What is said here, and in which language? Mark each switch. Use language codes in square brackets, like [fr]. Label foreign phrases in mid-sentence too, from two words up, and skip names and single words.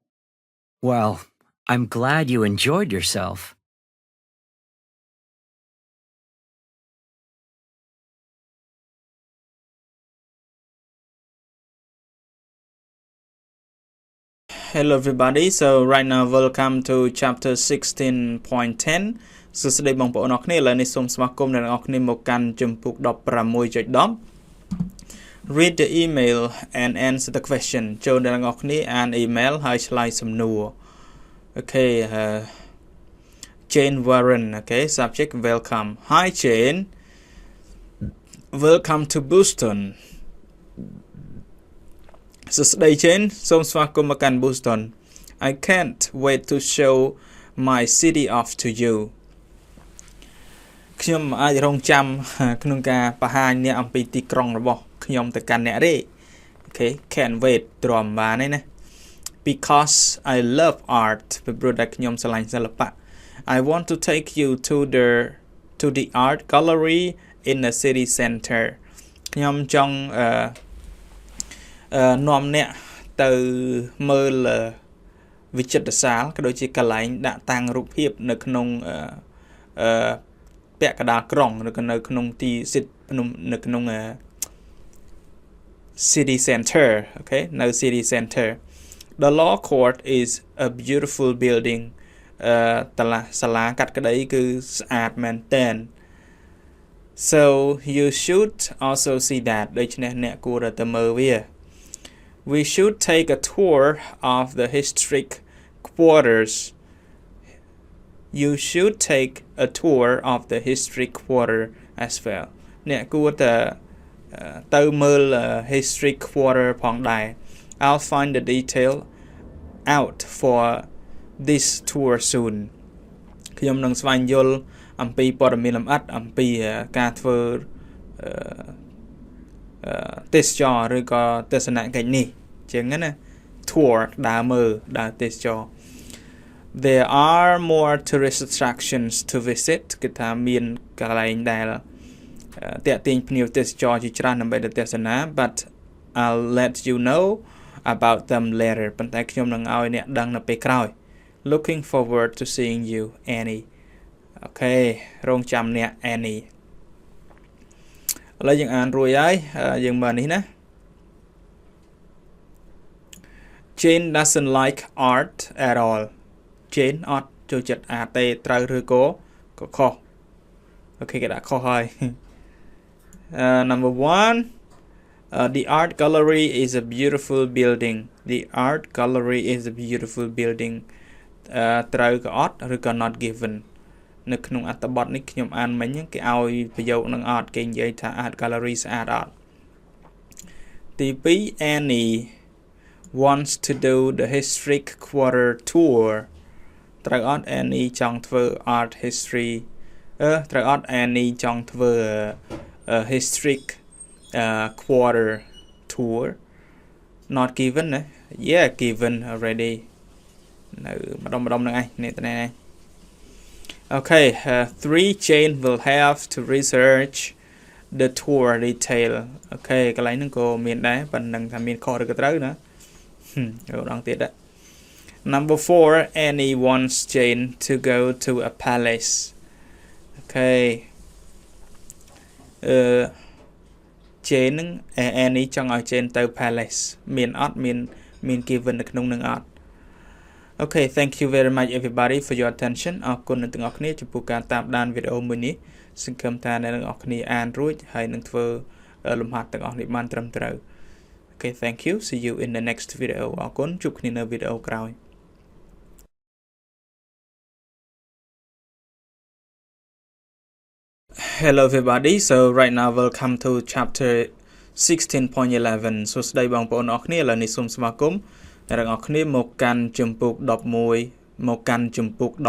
[en] Well, I'm glad you enjoyed yourself. Hello everybody so right now welcome to chapter 16.10 [km] សួស្តីបងប្អូនអរគ្នាឥឡូវនេះសូមស្វាគមន៍អ្នកទាំងអស់គ្នាមកកាន់ជំពូក [en] 16.10 Read the email and answer the question [km] ចូលអ្នកទាំងអស់គ្នាអាន email ហើយឆ្លើយសំណួរ [en] Okay Jane Warren okay subject welcome Hi Jane Welcome to Boston [km] សួស្តី Jane សូមស្វាគមន៍មកកាន់ Boston [en] I can't wait to show my city off to you [km] ខ្ញុំអាចរងចាំក្នុងការបង្ហាញអ្នកអំពីទីក្រុងរបស់ខ្ញុំទៅកាន់អ្នកទេ [en] Okay can't wait [km] ទ្រាំបានទេណា [en] because I love art [km] ពីព្រោះតែខ្ញុំស្រឡាញ់សិល្បៈ [en] I want to take you to the art gallery in the city center [km] ខ្ញុំចង់ នាំអ្នកទៅមើលវិចិត្រសាលក៏ដូចជាកន្លែងដាក់តាំងរូបភាពនៅក្នុងពាក់កណ្ដាលក្រុងឬក៏នៅក្នុងទីនៅក្នុង [en] city center okay នៅ city center the law court is a beautiful building [km] សាលាកាត់ក្តីគឺស្អាតមែនទែ [en] ន so you should also see that [km] ដូច្នេះអ្នកគួរតែមើលវា [en] we should take a tour of the historic quarters you should take a tour of the historic quarter as well [km] អ្នកគួរតែទៅមើល historic quarter ផងដែរ [en] I'll find the detail out for this tour soon [km] ខ្ញុំនឹងស្វែងយល់អំពីព័ត៌មានលម្អិតអំពីការធ្វើ ទេសចរឬក៏ទស្សនកិច្ចនេះជាងណា tour ដើរមើលដើរទេសចរ [en] There are more tourist attractions to visit [km] គឺថាមានកន្លែងដែលតាក់ទាញភ្ញៀវទេសចរជាច្រើនដើម្បីទៅទស្សនា [en] but I'll let you know about them later [km] ប៉ុន្តែខ្ញុំនឹងឲ្យអ្នកដឹងនៅពេលក្រោយ [en] Looking forward to seeing you Annie [km] អូខេរងចាំអ្នក Annie ឥឡូវយើងអានរួចហើយយើងមើលនេះណា [en] Jane doesn't like art at all [km] Jane អត់ចូលចិត្តអាតទេត្រូវឬក៏ខុសអូខេគេដាក់ខុសហើយ [en] number 1 the art gallery is a beautiful building the art gallery is a beautiful building [km] ត្រូវក៏អត់ឬក៏ [en] not given [km] នៅក្នុងអត្ថបទនេះខ្ញុំអានមិញគេឲ្យប្រយោគនឹង អត់គេនិយាយថា [en] art gallery [km] ស្អាតអត់ទី2 [en] Annie wants to do the historic quarter tour [km] ត្រូវអត់ Annie ចង់ធ្វើ [en] art history [km] ត្រូវអត់ Annie ចង់ធ្វើ [en] historic quarter tour not [km] given ណា [en] yeah given already [km] នៅម្ដុំហ្នឹងឯងនេះតើ [en] Okay 3 Jane will have to research the tour detail [km] Okay កន្លែងហ្នឹងក៏មានដែរប៉ុន្តែថាមានខុសឬក៏ត្រូវណារងទៀតដែរ [en] Number 4 Annie wants Jane to go to a palace Okay [km] Jane នឹង Annie ចង់ឲ្យ Jane ទៅ palace មានអត់មាន given នៅក្នុងនឹងអត់ [en] Okay thank you very much everybody for your attention [km] អរគុណអ្នកទាំងអស់គ្នាចំពោះការតាមដានវីដេអូមួយនេះសង្ឃឹមថាអ្នកទាំងអស់គ្នាអានរួចហើយនឹងធ្វើលំហាត់ទាំងអស់នេះបានត្រឹមត្រូវ [en] Okay thank you see you in the next video [km] អរគុណជួបគ្នានៅវីដេអូក្រោយ [en] Hello everybody so right now welcome to chapter 16.11 [km] សួស្តីបងប្អូនអរគ្នាឥឡូវនេះសូមស្វាគមន៍អ្នកទាំងអស់គ្នាមកកាន់ជំពូក11មកកាន់ជំពូក